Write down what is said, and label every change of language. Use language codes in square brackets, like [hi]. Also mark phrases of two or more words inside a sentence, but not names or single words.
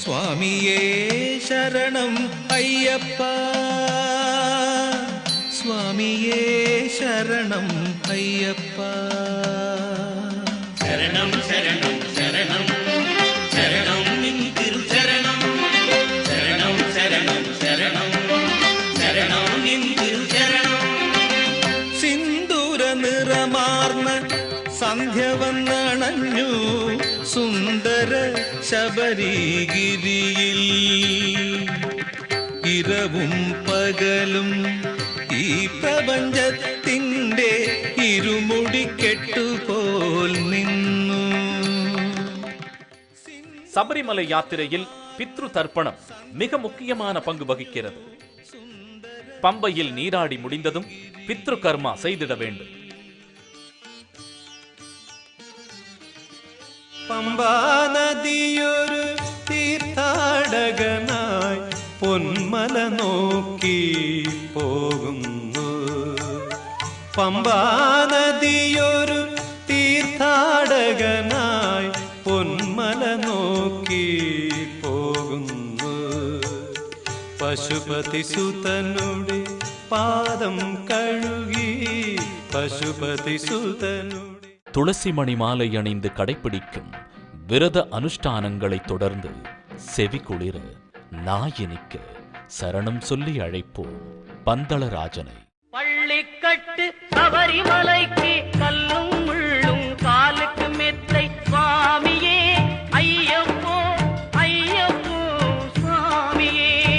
[ta] சுவாமியே சரணம் ஐயப்பா, சுவாமியே சரணம் ஐயப்பா. சரணம் சரணம் சரணம் சரணம் நின் திருச்சரணம், சரணம் சரணம் சரணம் சரணம் நின் திருச்சரணம். [ml] സിന്ദൂര നിറമാർന്ന സന്ധ്യ വന്നണഞ്ഞു സുന്ദര ശബരിഗിരിയിൽ, ഇരവും പകലും ഈ പ്രപഞ്ചത്തിൻ്റെ ഇരുമുടിക്കെട്ടുപോൽ നിന്നു. [ta] சபரிமலை யாத்திரையில் பித்ரு தர்ப்பணம் மிக முக்கியமான பங்கு வகிக்கிறது. பம்பையில் நீராடி முடிந்ததும் பித்ரு கர்மா செய்திட வேண்டும். [ml] പമ്പാ നദിയൊരു തീർത്ഥാടകനായി പൊന്മല നോക്കി പോകുന്നു. പമ്പാ നദിയൊരു തീർത്ഥാടകനായി പൊന്മല നോക്കി പോകുന്നു. പശുപതി സുതനുടെ പാദം കഴുകി, പശുപതി സുതനുടെ. [ta] துளசி மணி மாலை அணிந்து கடைபிடிக்கும் விரத அனுஷ்டானங்களை தொடர்ந்து செவி குளிர நாயினிக்க சரணம் சொல்லி அழைப்போம் பந்தளராஜனை. பள்ளிக்கட்டு சபரிமலைக்கு கல்லும் முள்ளும் காலுக்கு மெத்தை சுவாமியே ஐயப்போ ஐயப்போ சுவாமியே.